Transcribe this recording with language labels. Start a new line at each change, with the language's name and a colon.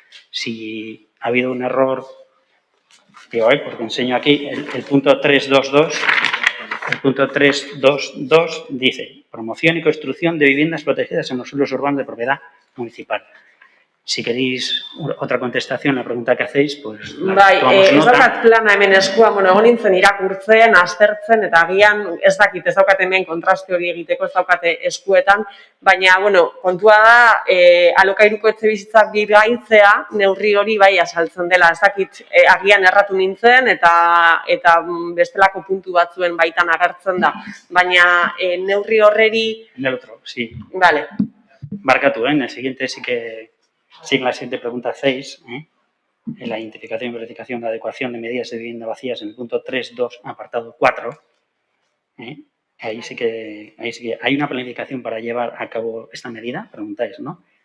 Spanish: Si ha habido un error, porque enseño aquí el punto 3.2.2, el punto 3.2.2 dice promoción y construcción de viviendas protegidas en los suelos urbanos de propiedad municipal. Si queréis otra contestación a la pregunta que hacéis, pues
Basque: Bai,
Spanish: tomamos
Basque: ez
Spanish: nota.
Basque: daukat plana hemen eskuan, egon nintzen irakurtzen, aztertzen, eta agian ez dakit, ez daukat hemen kontraste hori egiteko, ez daukate eskuetan, baina, kontua da, alokairuko etxebizitzak birgaitzea, neurri hori bai azaltzen dela, ez dakit, agian erratu nintzen, eta bestelako puntu batzuen baitan agertzen da, baina neurri horreri...
Spanish: En el otro, sí. Vale. Barkatu, en el siguiente sí que... Sí, en la siguiente pregunta hacéis, en la identificación y verificación de adecuación de medidas de vivienda vacías en el punto 3.2, apartado 4, ahí sí que hay una planificación para llevar a cabo esta medida, preguntáis, ¿no?